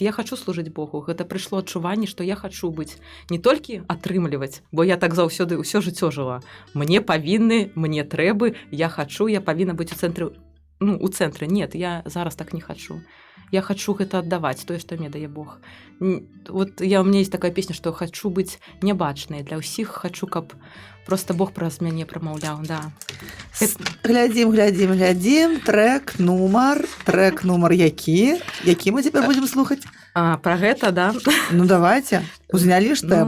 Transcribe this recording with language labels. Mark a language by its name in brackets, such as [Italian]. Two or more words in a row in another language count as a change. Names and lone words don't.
[Belarusian] Я хачу служыць Богу. Гэта прыйшло адчуванне, што я хачу быць не толькі атрымліваць, бо я так заўсёды ўсё жыццё жыла. Мне павінны, мне трэбы, я хачу, я павінна быць у цэнтры. Ну, у цэнтры. Нет, я зараз так не хачу. Я хачу гэта аддаваць, тое, што мне дае Бог. [Russian] Вот у меня есть такая песня, [Belarusian] што хачу быць нябачнай для ўсіх, хачу, каб просто Бог праз мяне прамаўляў, да. Глядзім, трек нумар які мы цяпер будзем слухаць? Пра гэта, да. [Russian] Ну давайте, [Belarusian] узнялі ж тэму.